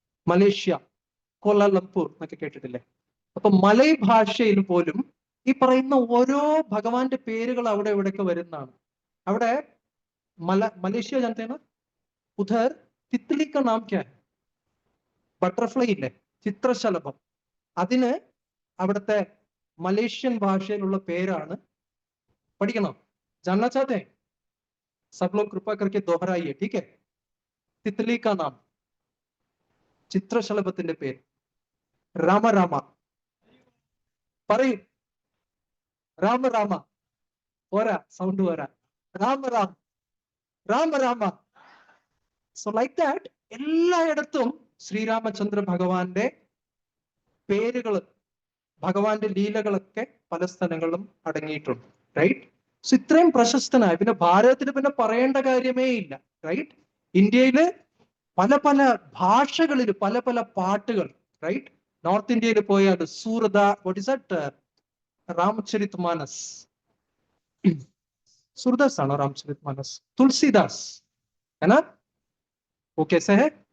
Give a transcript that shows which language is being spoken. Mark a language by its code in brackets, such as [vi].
[ml] Malaysia, Kuala Lumpur എന്നൊക്കെ കേട്ടിട്ടില്ലേ? അപ്പൊ മലൈ ഭാഷയിൽ പോലും ഈ പറയുന്ന ഓരോ ഭഗവാന്റെ പേരുകൾ അവിടെ ഇവിടെയൊക്കെ വരുന്നതാണ്. [hi] അവിടെ മലേഷ്യ ജനതേന ഉധർ തിത്ലി കാ നാം ക്യാ ഹൈ? [ml] ബട്ടർഫ്ലൈ ഇല്ലേ, ചിത്രശലഭം, അതിന് അവിടുത്തെ മലേഷ്യൻ ഭാഷയിലുള്ള പേരാണ്. പഠിക്കണം, [hi] जानना चाहते हैं? सब लोग कृपा करके दोहराइए, ठीक है? तितली का नाम, [ml] ചിത്രശലഭത്തിന്റെ പേര് രാമ രാമ. പറയൂ, രാമ രാമ. പോരാ, സൗണ്ട് പോരാ. Rama Rama, Rama Rama. [en] so like that [ml] എല്ലായിടത്തും ശ്രീരാമചന്ദ്ര ഭഗവാന്റെ പേരുകൾ, ഭഗവാന്റെ ലീലകളൊക്കെ പല സ്ഥലങ്ങളിലും അടങ്ങിയിട്ടുണ്ട്, റൈറ്റ്. സോ ഇത്രയും പ്രശസ്തനായ, പിന്നെ ഭാരതത്തിൽ പിന്നെ പറയേണ്ട കാര്യമേ ഇല്ല, റൈറ്റ്. ഇന്ത്യയില് പല പല ഭാഷകളിൽ പല പല പാട്ടുകൾ, റൈറ്റ്. നോർത്ത് ഇന്ത്യയിൽ പോയാൽ സൂറദ, [en] what is that, [hi] രാമചരിത് Manas, Surdas आना रामचरित मानस, तुलसीदास है ना, वो कैसे है?